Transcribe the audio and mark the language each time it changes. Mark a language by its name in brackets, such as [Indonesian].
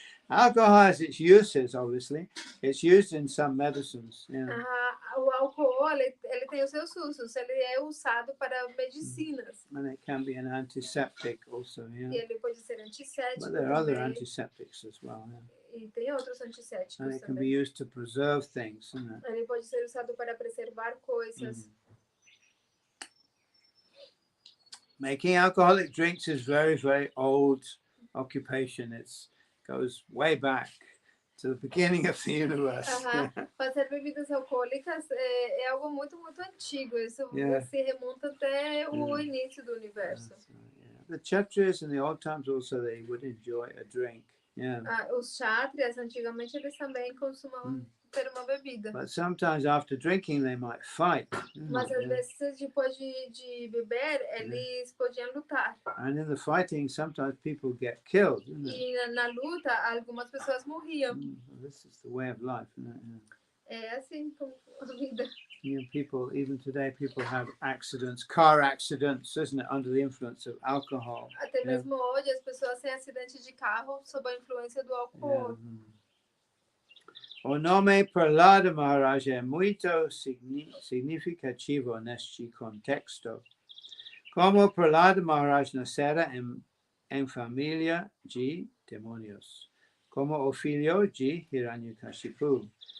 [English] Alcohol has its uses, obviously. It's used in some medicines. Yeah. [Portuguese] O álcool, ele tem os seus usos. Ele é usado para medicinas. [English] And it can be an antiseptic also. Yeah. [Portuguese] E ele pode ser antissético [English] But there are other [Portuguese] também. [English] antiseptics as well. Yeah. [Portuguese] E tem outros antisséticos [English] And it can [Portuguese] também. [English] be used to preserve things, isn't it? [Portuguese] Ele pode ser usado para preservar coisas. [English] Making alcoholic drinks is very, very old occupation. It goes way back to the beginning of the universe. [Portuguese] Fazer bebidas alcoólicas é algo muito, muito antigo. Isso se remonta até o início do universo. [English] The Kshatriyas in the old times also, they would enjoy a drink. Yeah. [Portuguese] Os Kshatriyas, antigamente, eles também costumavam ter uma bebida. [English] But sometimes after drinking, they might fight. [Portuguese] Mas às vezes, depois de beber, eles podiam lutar. [English] And in the fighting, sometimes people get killed. [Portuguese] E na luta, algumas pessoas morriam. [English] This is the way of life, isn't it? [Portuguese] É assim como a vida. [English] People, even today, people have accidents, car accidents, isn't it, under the influence of alcohol. [Portuguese] Até mesmo hoje, as pessoas têm acidentes de carro sob a influência do álcool. O nome Prahlada Maharaj é muito significativo neste contexto. Como Prahlada Maharaj nascera em família de demônios, como o filho de Hiranyakashipu.